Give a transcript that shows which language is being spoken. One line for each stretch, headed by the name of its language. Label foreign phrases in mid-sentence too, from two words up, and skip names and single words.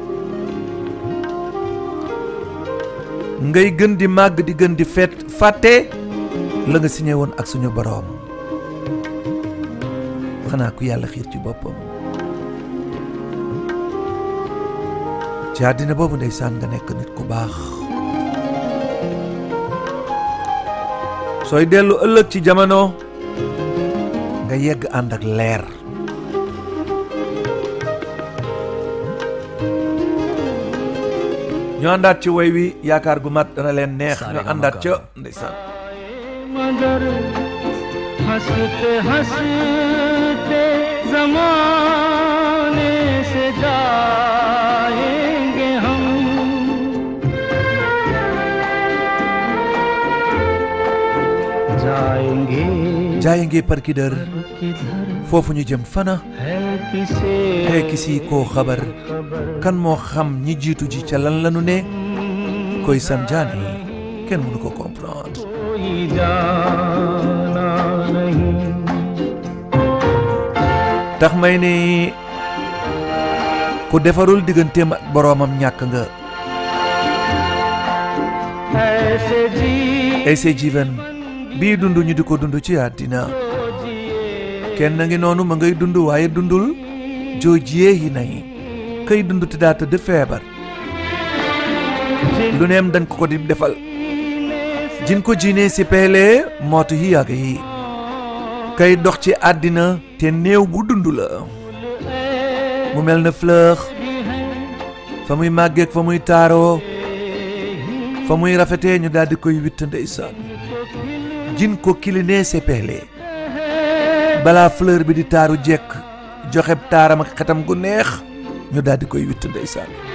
Wolof: ngay gën di màgg di gën di fàtte la nga signé woon ak suñu boroom xanaa ku yàlla xiir ci boppam ci àddina boobu ndeysaan nga nekk nit ku baax sooy dellu ëllëg ci jamono nga yegg ànd ak leer. ñu àndaat ci way wi yaakaar gu mat dana leen neex. ñu àndaat ca ndeysaan.
Hindi: मगर हंसते हंसते ज़माने से जाएंगे हम जाएंगे पर किधर
Wolof: foofu ñu jëm fana
Hindi: है किसी को खबर
Wolof: kan moo xam ñi jiitu ji ca lan lanu ne koy
Hindi: समझा नहीं
Wolof: kenn mënu ko comprendre. tax may ni ku defarul digganteem ak boroomam ñàkk nga.
Hindi: ऐसे जीवन
Wolof: bii dund ñu di ko dund ci àddina kenn ngi noonu ma ngay dund waaye dundul joo jiyee yi nay kay dund te daa tëdd feebar lu neem dañ ko di defal jin ko jiinee si peelee mootu yi yàgg yi kay dox ci àddina te néew bu dund la mu mel na fleur fa muy màggeek fa muy taaroo fa muy rafetee ñu daal di koy witt ndeysaan jin ko kilinee si peelee balaa fleur bi di taaru jekk joxe taaram ak xetam gu neex ñu daal di koy witt ndeysaan.